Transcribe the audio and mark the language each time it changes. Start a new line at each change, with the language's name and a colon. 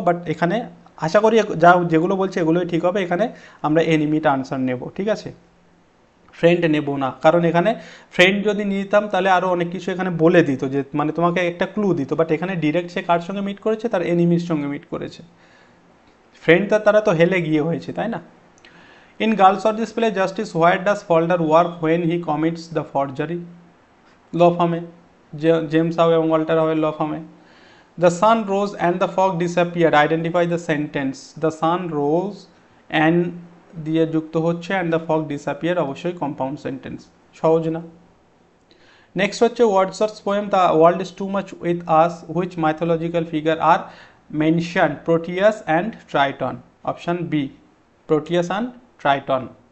Bangla: But এখানে আশা করি যেগুলো বলছে এগুলোই ঠিক হবে। এখানে আমরা এনিমিটা আনসার নেব, ঠিক আছে, ফ্রেন্ড নেব না। কারণ এখানে ফ্রেন্ড যদি নিতাম তাহলে আরও অনেক কিছু এখানে বলে দিত, যে মানে তোমাকে একটা ক্লু দিত। বাট এখানে ডিরেক্ট সে কার সঙ্গে মিট করেছে, তার এনিমির সঙ্গে মিট করেছে। ফ্রেন্ড তারা তো হেলে গিয়ে হয়েছে, তাই না?
English: In Girls of this play, Justice, where does Falder work when he commits the forgery?
Bangla: Law firm A James how এবং ওয়াল্টার হাউয়ের ল ফার্মে।
English: The sun rose and the fog disappeared. Identify the sentence. The sun rose and
Bangla: দিয়ে যুক্ত হচ্ছে
English: and the fog disappeared,
Bangla: অবশ্যই compound sentence, সহজ না? Next হচ্ছে
English: Wordsworth's poem the world is too much with us, which mythological figure are mention? Proteus and Triton, option B, Proteus and Triton.